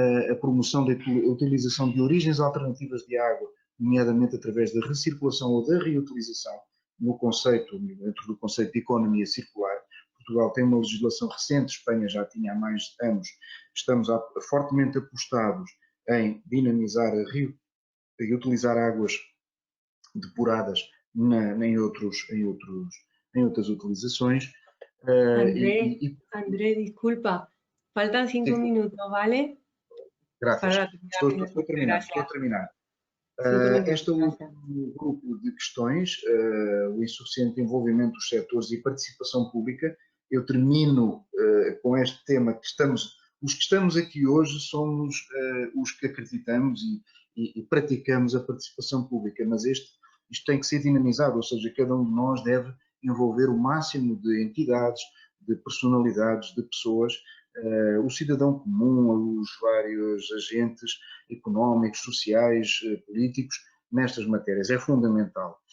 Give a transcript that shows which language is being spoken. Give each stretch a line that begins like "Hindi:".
Portuguese: A promoção da utilização de origens alternativas de água, nomeadamente através da recirculação ou da reutilização, dentro do conceito de economia circular. Portugal tem uma legislação recente, Espanha já tinha há mais anos. Estamos fortemente apostados em dinamizar e utilizar águas depuradas em outras utilizações.
Spanish: André, disculpa, faltan 5 minutos, ¿vale? Gracias.
Portuguese: Estou a terminar. Este último grupo de questões, o insuficiente envolvimento dos setores e participação pública, eu termino com este tema que os que estamos aqui hoje somos os que acreditamos e praticamos a participação pública, mas isto tem que ser dinamizado, ou seja, cada um de nós deve envolver o máximo de entidades, de personalidades, de pessoas, o cidadão comum, os vários agentes económicos, sociais, políticos, nestas matérias. É fundamental.